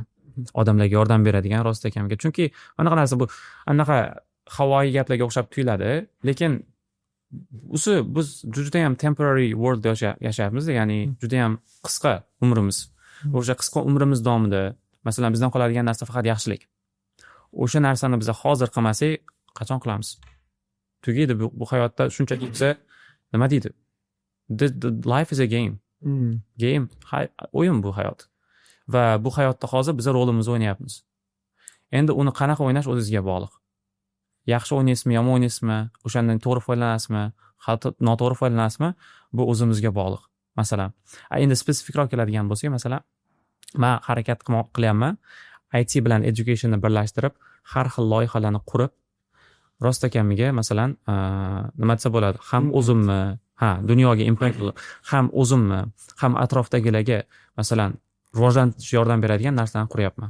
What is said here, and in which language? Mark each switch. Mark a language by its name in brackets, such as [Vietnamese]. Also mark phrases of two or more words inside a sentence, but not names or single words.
[Uzbek] Odamlarga yordam beradigan, rost ekanimga. Chunki anaqa narsa bu anaqa havoyi gaplarga o'xshab tuyuladi, lekin biz juda ham [English] temporary world [Uzbek] yashayapmiz, ya'ni juda ham qisqa umrimiz. O'sha qisqa umrimiz davomida masalan bizdan qoladigan narsa faqat yaxshilik. O'sha narsani biz hozir qilmasak, qachon qilamiz? Tugaydi bu hayotda shunchaki biza nima deydi? [English] The life is a game. Game, [Uzbek] o'yin bu hayot. Va bu hayotda hozir biz rolimizni o'ynayapmiz. Endi uni qanaqa o'ynash o'zingizga bog'liq. Yaxshi o'ynaysizmi, yomon o'ynaysizmi, o'shandan to'g'ri foydalanasizmi, noto'g'ri foydalanasizmi, bu o'zimizga bog'liq. Masalan, endi spesifikroq keladigan bo'lsak, masalan, men harakat qilyapman, IT bilan educationni birlashtirib, har xil loyihalarni qurib, rostakamiga masalan, nima desa bo'ladi, ham o'zimni, dunyoga impact, ham o'zimni, ham atrofdagilarga masalan, rivojlantirishga yordam beradigan narsalarni quryapman.